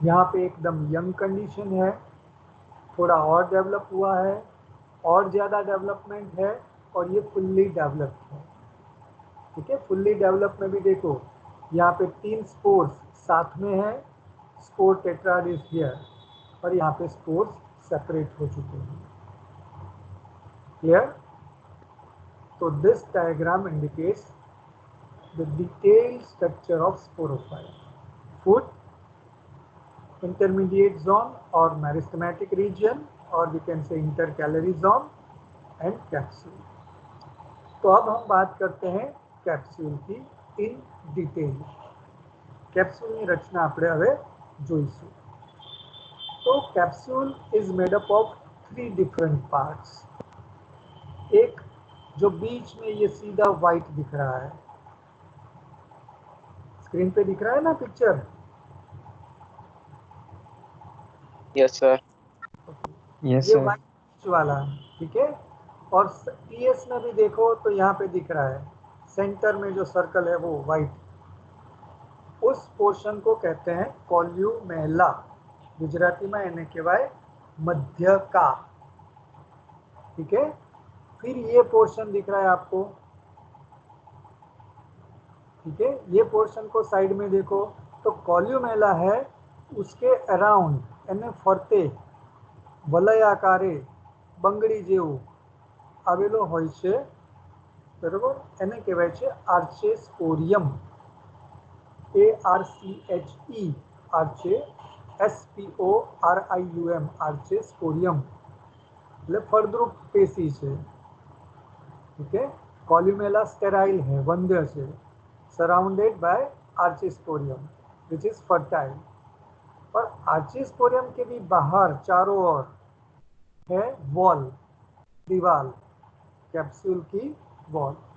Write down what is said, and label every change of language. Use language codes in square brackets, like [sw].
[hi] यहाँ पे एकदम यंग कंडीशन है, थोड़ा और डेवलप हुआ है, और ज़्यादा डेवलपमेंट है, और ये फुल्ली डेवलप्ड है। ठीक है। फुल्ली डेवलप में भी देखो यहाँ पे 3 स्पोर्स साथ में है, [en] spore tetrad is here, [hi] और यहाँ पे स्पोर्स सेपरेट हो चुके हैं। क्लियर? [en] तो this diagram indicates the detailed structure of sporophyte, foot, intermediate zone or meristematic region, or we can say intercalary zone and capsule. [hi] तो अब हम बात करते हैं कैप्सूल की इन डिटेल। [gu] कैप्सूलની રચના આપણે હવે જોઈશું। [en] तो capsule is made up of 3 different parts. [hi] एक जो बीच में ये सीधा व्हाइट दिख रहा है, स्क्रीन पे दिख रहा है ना पिक्चर? [en] Yes sir. Yes ये sir. [hi] व्हाइट वाला, ठीक है। और टीएस में भी देखो तो यहाँ पे दिख रहा है सेंटर में जो सर्कल है वो व्हाइट, उस पोर्शन को कहते हैं कोल्यूमेला। गुजराती में [gu] એને કહેવાય મધ્યકા, [hi] ठीक है। फिर ये पोर्शन दिख रहा है आपको, ठीक है। ये पोर्शन को साइड में देखो तो कोल्यूमेला है, उसके अराउंड [gu] એને ફરતે વલયાકારે બંગડી જેવું આવેલો હોય છે, બરોબર। એને કહેવાય છે આર્ચેસ્પોરિયમ, ARCHE, આર્ચે, SPORIUM, આર્ચેસ્પોરિયમ એટલે ફળદ્રુપ પેશી છે, ठीक है। [en] Columella sterile है, वंध्य છે, surrounded by archesporium which is fertile. [hi] और आर्चेस्पोरियम के भी बाहर चारों ओर है वॉल, दीवार, कैप्सूल की वॉल।